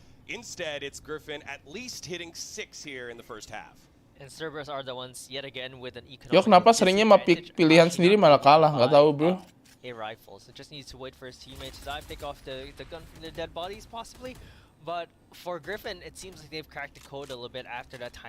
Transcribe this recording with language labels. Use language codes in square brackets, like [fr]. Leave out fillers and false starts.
[en] Instead, it's Griffin at least hitting 6 here in the first half. And Cerberus are the ones yet again with an economic. [id] Yo kenapa seringnya mah pilihan sendiri malah kalah? Nggak tahu bro. [en] A rifle, so just needs to wait for his teammates to dive, take off the gun from the dead bodies possibly. But for Griffin, it seems like they've cracked the code a little bit after that time.